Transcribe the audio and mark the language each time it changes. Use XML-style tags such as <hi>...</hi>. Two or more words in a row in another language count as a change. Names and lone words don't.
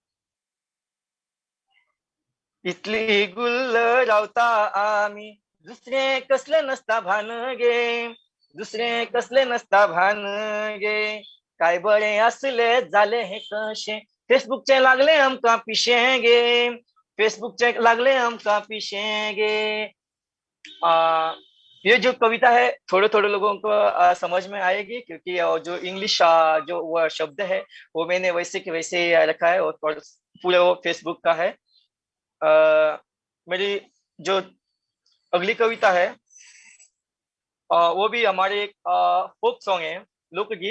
<kok>इतली गुल्ल रावता आमी, दुसरें कसलें नसता भान गे, दुसरें कसलें नसता भान गे. काय बरें आसलें जालें हें कशें, फेसबुकचें लागलें आमकां पिशें गे, फेसबुकचें लागलें आमकां पिशें गे.</kok> <hi>ये जो कविता है थोड़े थोड़े लोगों को समझ में आएगी, क्योंकि जो इंग्लिश जो वो शब्द है वो मैंने वैसे के वैसे रखा है और पूरे वो फेसबुक का है. मेरी जो अगली कविता है वो भी हमारे एक</hi> <en>folk song</en> <hi>है, लोकगीत.</hi>